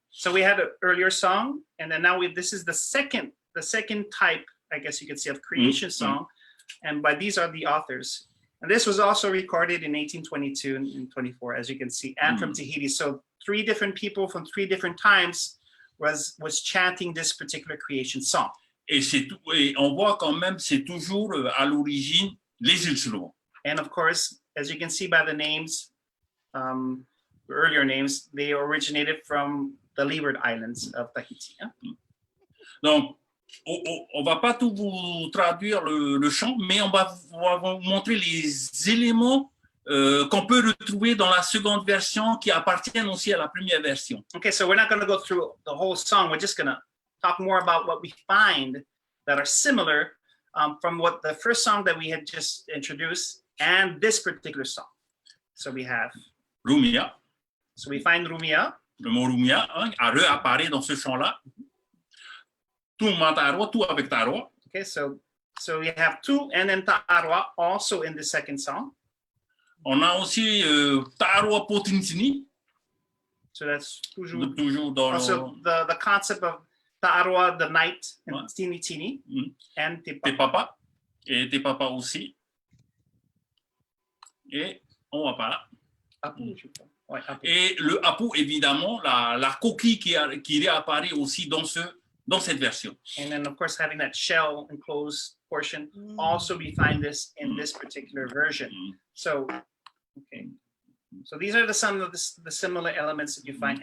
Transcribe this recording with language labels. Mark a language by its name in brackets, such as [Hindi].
[English] So we had an earlier song, and then now this is the second type, I guess you could say, of creation song, and by these are the authors. And this was also recorded in 1822 and 24, as you can see, and from Tahiti. So 3 different people from 3 different times was chanting this particular creation song. [French] Et on voit quand même, c'est toujours à l'origine les îles Solomon. [English] And of course, as you can see by the names, earlier names, they originated from the Leeward Islands of Tahiti. Hein? [French] Donc, on va pas tout vous traduire le chant, mais on va vous montrer les éléments qu'on peut retrouver dans la seconde version qui appartiennent aussi à la première version. [English] Okay, so we're not going to go through the whole song. We're just going to talk more about what we find that are similar from what the first song that we had just introduced and this particular song. So we have Rumia. So we find Rumia. [French] Le mot Rumia réapparaît dans ce chant-là. Tout Taʻaroa, tout avec Taʻaroa. [English] Okay, so we have two and then Taʻaroa also in the second song. [French] On a aussi Taʻaroa Potintini. [English] So that's toujours [French] dans [English] also the concept of Taʻaroa, the night, and Tini Tini, and Te [French] Papa. Et Te Papa aussi. Et on va pas là. Apu, je crois. Ouais, Apu. Et le Apu, évidemment, la coquille qui réapparaît aussi dans cette version. [English] And then, of course, having that shell enclosed portion, also we find this in this particular version. So, okay. So these are some of the similar elements that you find.